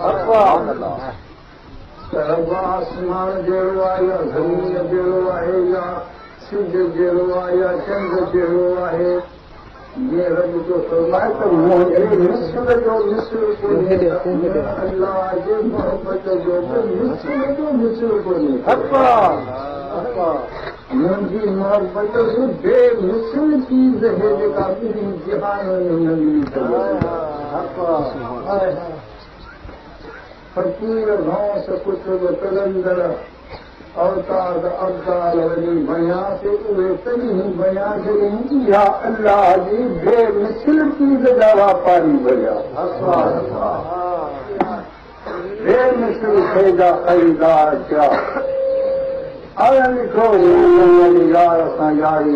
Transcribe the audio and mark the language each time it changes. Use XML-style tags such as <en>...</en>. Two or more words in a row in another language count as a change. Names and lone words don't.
<sd>रब आसमान जहिड़ो आहे या ज़मीन जहिड़ो आहे या सिज जहिड़ो आहे या चंड जहिड़ो आहे ये रब जो फरमाए त मुंहिंजे मिस्ल जो कोन्हे अल्लाह जे मोहब्बत जो मिस्ल कोन्हे मुंहिंजी मोहब्बत जो बेमिसल चीज़ है जेका ॿिन्ही जहाननि में न मिली सघे फकीर घास कुतुब कलंदर अवतार अब्दाल वली बयां से उहे तॾहिं बयां जॾहिं इहा अल्लाह जी बेमिसल चीज़ जा वापारी बया बेमिसल शइ जा ख़रीदार थिया आया लिखो यार असां यारी</sd>